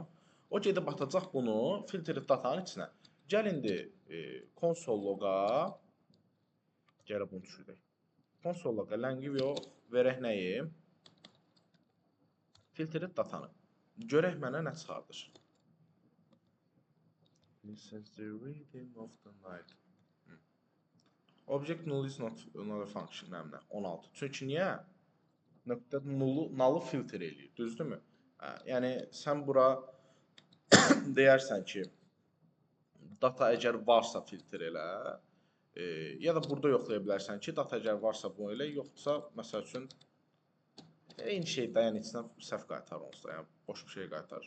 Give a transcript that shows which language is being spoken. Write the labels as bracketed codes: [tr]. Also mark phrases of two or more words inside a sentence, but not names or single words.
[az] O gedib atacaq bunu [en] filtered datanın [az] içinə. Gəl indi [en] console log'a [az] gələ bunu düşürək. [en] Console log'a [az] langi yox, verək nəyi? [en] Filtered datanı. [az] Görək mənə nə çıxardır. [en] Listens the rhythm of the night. Object null is not another function. [az] 16. Çünki niyə? Nöqtə nullu filter eləyir. Düzdürmü? Yəni, sən bura deyərsən ki, data əgər varsa filter elə, ya da burada yoxlaya bilərsən ki, data əgər varsa bunu elə, yoxdursa, məsəl üçün, Eyni şey də, yəni içindən səhv qaytar onsuz da, yəni boş bir şey qaytar.